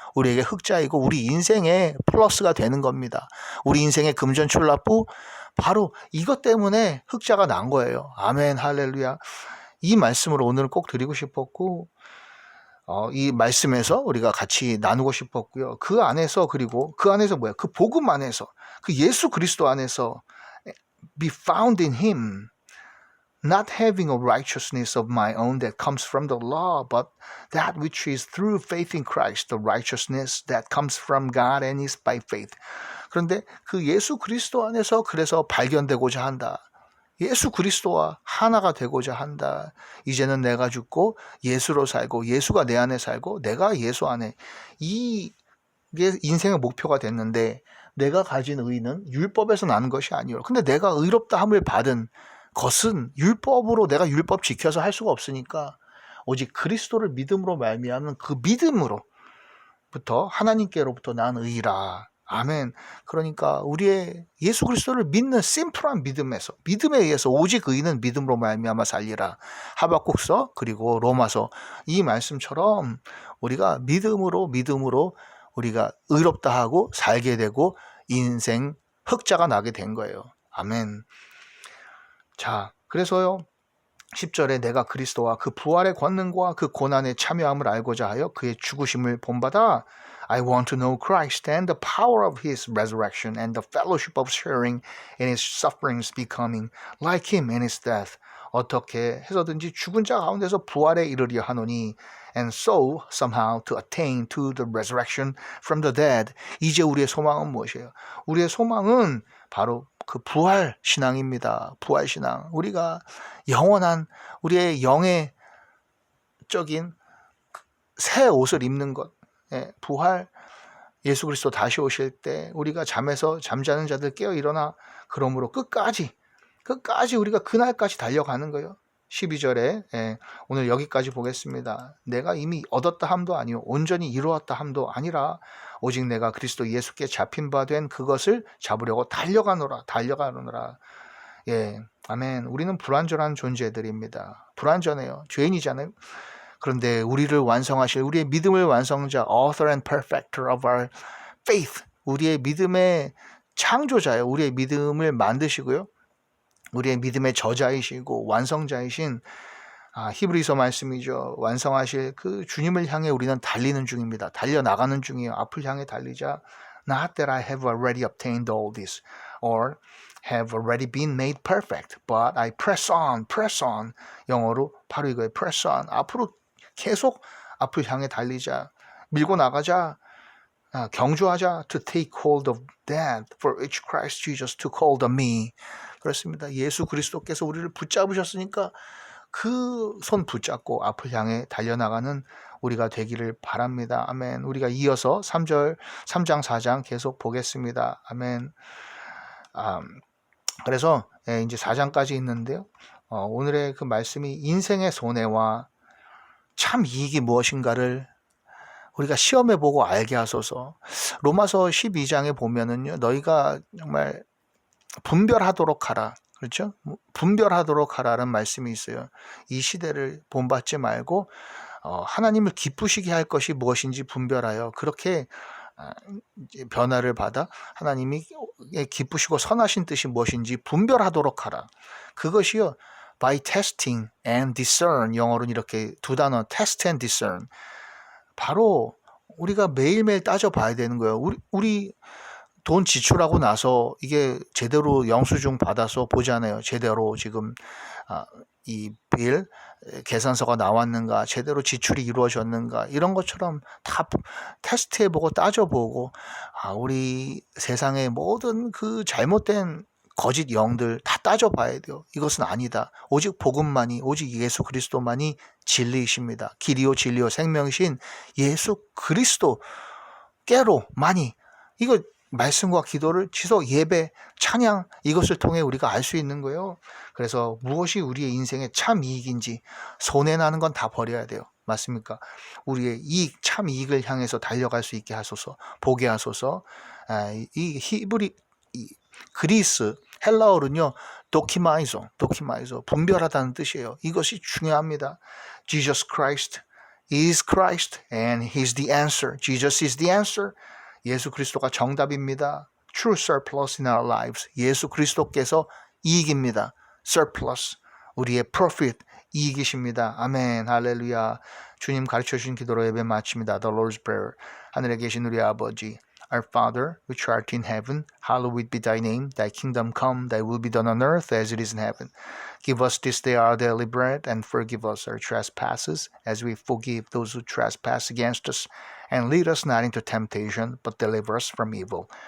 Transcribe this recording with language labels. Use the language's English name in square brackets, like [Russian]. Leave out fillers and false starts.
[Korean] 우리에게 흑자이고 우리 인생에 플러스가 되는 겁니다. 우리 인생의 금전출납부, 바로 이것 때문에 흑자가 난 거예요. 아멘, 할렐루야. 이 말씀을 오늘 꼭 드리고 싶었고, 이 말씀에서 우리가 같이 나누고 싶었고요. 그 안에서, 그리고 그 안에서 뭐야? 그 복음 안에서, 그 예수 그리스도 안에서 [English] be found in him, not having a righteousness of my own that comes from the law, but that which is through faith in Christ, the righteousness that comes from God and is by faith. [Korean] 그런데 그 예수 그리스도 안에서 그래서 발견되고자 한다. 예수 그리스도와 하나가 되고자 한다. 이제는 내가 죽고 예수로 살고 예수가 내 안에 살고 내가 예수 안에, 이게 인생의 목표가 됐는데, 내가 가진 의는 율법에서 나는 것이 아니요. 근데 내가 의롭다 함을 받은 것은 율법으로, 내가 율법 지켜서 할 수가 없으니까 오직 그리스도를 믿음으로 말미암는 그 믿음으로부터 하나님께로부터 난 의라. 아멘. 그러니까 우리의 예수 그리스도를 믿는 심플한 믿음에서, 믿음에 의해서 오직 의는 믿음으로 말미암아 살리라. 하박국서 그리고 로마서, 이 말씀처럼 우리가 믿음으로 우리가 의롭다 하고 살게 되고 인생 흑자가 나게 된 거예요. 아멘. 자, 그래서요, 10절에 내가 그리스도와 그 부활의 권능과 그 고난에 참여함을 알고자 하여 그의 죽으심을 본받아 [English] I want to know Christ and the power of his resurrection and the fellowship of sharing in his sufferings, becoming like him in his death. [Korean] 어떻게 해서든지 죽은 자 가운데서 부활에 이르려 하노니, [English] and so somehow to attain to the resurrection from the dead. [Korean] 이제 우리의 소망은 무엇이에요? 우리의 소망은 바로 그 부활 신앙입니다. 부활 신앙. 우리가 영원한 우리의 영의 적인 새 옷을 입는 것. 부활, 예수 그리스도 다시 오실 때 우리가 잠에서 잠자는 자들 깨어 일어나 그러므로 끝까지 끝까지 우리가 그날까지 달려가는 거예요. 12절에 오늘 여기까지 보겠습니다. 내가 이미 얻었다 함도 아니요 온전히 이루었다 함도 아니라 오직 내가 그리스도 예수께 잡힌 바 된 그것을 잡으려고 달려가노라. 예, 아멘. 우리는 불완전한 존재들입니다. 불완전해요. 죄인이잖아요. 그런데 우리를 완성하실 우리의 믿음의 완성자 [English] author and perfecter of our faith, [Korean] 우리의 믿음의 창조자예요. 우리의 믿음을 만드시고요. 우리의 믿음의 저자이시고 완성자이신 히브리서 말씀이죠. 완성하실 그 주님을 향해 우리는 달리는 중입니다. 달려나가는 중이에요. 앞을 향해 달리자. [English] Not that I have already obtained all this or have already been made perfect, but I press on. [Korean] 영어로 바로 이거예요. press on. 앞으로 계속 앞을 향해 달리자. 밀고 나가자. 경주하자. [English] To take hold of that for which Christ Jesus took hold of me. [Korean] 그렇습니다. 예수 그리스도께서 우리를 붙잡으셨으니까 그 손 붙잡고 앞을 향해 달려나가는 우리가 되기를 바랍니다. 아멘. 우리가 이어서 3장 4장 계속 보겠습니다. 아멘. 그래서 이제 4장까지 있는데요. 오늘의 그 말씀이 인생의 손해와 참 이익이 무엇인가를 우리가 시험해보고 알게 하소서. 로마서 12장에 보면은요, 너희가 정말 분별하도록 하라. 그렇죠? 분별하도록 하라는 말씀이 있어요. 이 시대를 본받지 말고 하나님을 기쁘시게 할 것이 무엇인지 분별하여 그렇게 변화를 받아 하나님이 기쁘시고 선하신 뜻이 무엇인지 분별하도록 하라. 그것이요, [English] by testing and discern, [Korean] 영어로는 이렇게 두 단어, [English] test and discern. [Korean] 바로 우리가 매일매일 따져봐야 되는 거예요. 우리 돈 지출하고 나서 이게 제대로 영수증 받아서 보잖아요. 제대로 지금 이 빌 계산서가 나왔는가, 제대로 지출이 이루어졌는가, 이런 것처럼 다 테스트해보고 따져보고 우리 세상의 모든 그 잘못된 거짓 영들 다 따져봐야 돼요. 이것은 아니다. 오직 복음만이, 오직 예수 그리스도만이 진리이십니다. 길이요 진리요 생명이신 예수 그리스도께로만이, 이거 말씀과 기도를 지속, 예배, 찬양, 이것을 통해 우리가 알 수 있는 거예요. 그래서 무엇이 우리의 인생의 참 이익인지, 손해나는 건 다 버려야 돼요. 맞습니까? 우리의 이익, 참 이익을 향해서 달려갈 수 있게 하소서, 보게 하소서. 이 그리스, 헬라어는요, 도키마이zo, 분별하다는 뜻이에요. 이것이 중요합니다. [English] Jesus Christ is Christ and He's the answer. Jesus is the answer. [Korean] 예수 그리스도가 정답입니다. [English] True surplus in our lives. [Korean] 예수 그리스도께서 이익입니다. Surplus, 우리의 profit, 이익이십니다. 아멘, 할렐루야. 주님 가르쳐주신 기도로 예배 마칩니다. [English] The Lord's Prayer. [Korean] 하늘에 계신 우리 아버지, [English] Our Father, which art in heaven, hallowed be thy name. Thy kingdom come, thy will be done on earth as it is in heaven. Give us this day our daily bread, and forgive us our trespasses, as we forgive those who trespass against us. And lead us not into temptation, but deliver us from evil.